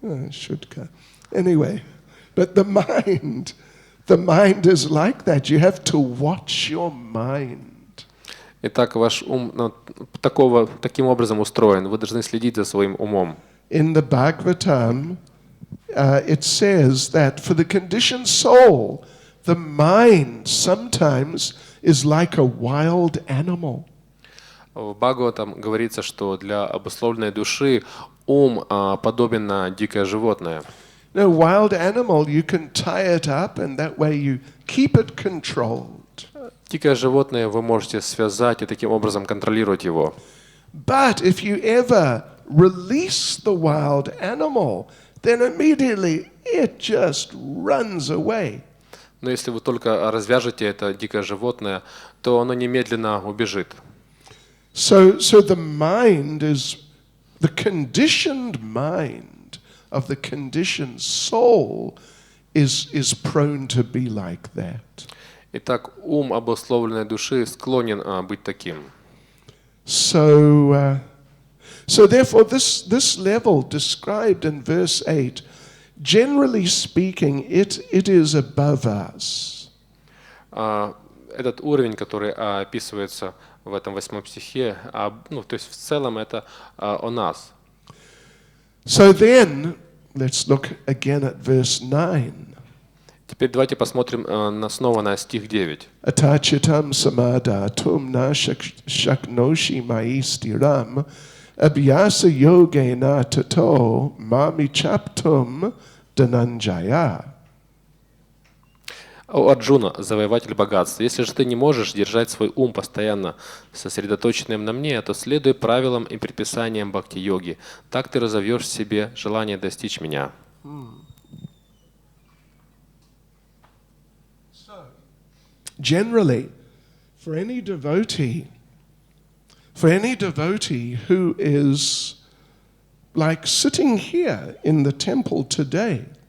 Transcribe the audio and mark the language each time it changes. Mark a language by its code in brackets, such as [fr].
[ru] Шутка. [en] Anyway, but the mind is like that. You have to watch your mind. [ru] Итак, ваш ум таким образом устроен. Вы должны следить за своим умом. [en] In the Bhagavatam, it says that for the conditioned soul, the mind sometimes is like a wild animal. [ru] В Бхагаватам говорится, что для обусловленной души ум подобен на дикое животное. [en] No, wild animal, you can tie it up and that way you keep it controlled. [ru] Дикое животное вы можете связать и таким образом контролировать его. [en] But if you ever release the wild animal, then immediately it just runs away. [ru] Но если вы только развяжете это дикое животное, то оно немедленно убежит. [en] So the mind is the conditioned mind of the conditioned soul is prone to be like that. [ru] Итак, ум обусловленной души склонен быть таким. [en] So therefore this level described in verse 8, generally speaking, it is above us. [ru] Этот уровень, который описывается в этом 8 стихе, то есть в целом это о нас. [en] So then, let's look again at verse 9. [ru] Теперь давайте посмотрим снова на стих 9. [sa] Atachitam samadhatum na shaknoshi maistiram abhyasa yogena tato mami chaptum dhananjaya. [ru] О Арджуна, завоеватель богатства, если же ты не можешь держать свой ум постоянно сосредоточенным на мне, то следуй правилам и предписаниям бхакти-йоги. Так ты разовьешь в себе желание достичь меня. [en] Generally, for any devotee who is like sitting here in the temple today,